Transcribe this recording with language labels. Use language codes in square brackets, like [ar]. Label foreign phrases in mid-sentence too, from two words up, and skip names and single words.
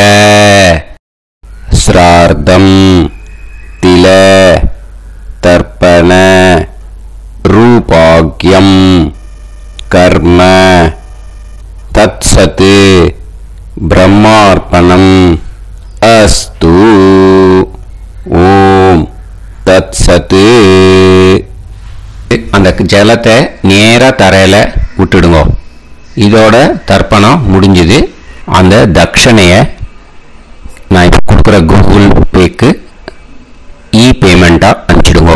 [sa] श्रार्धम तिल तर्पण रूपाग्यम कर्म तत्सत् ब्रह्मार्पणम अस्तु. ओम् तत्सत्. [ta] அந்த ஜலத்தை நேரா தரையில விட்டுடுங்க. இதோட தர்ப்பணம் முடிஞ்சது. அந்த தட்சணையை நான் இப்போ கொடுக்குற கூகுள் பேக்கு பேமெண்ட்டாக அனுப்பிச்சிடுங்க.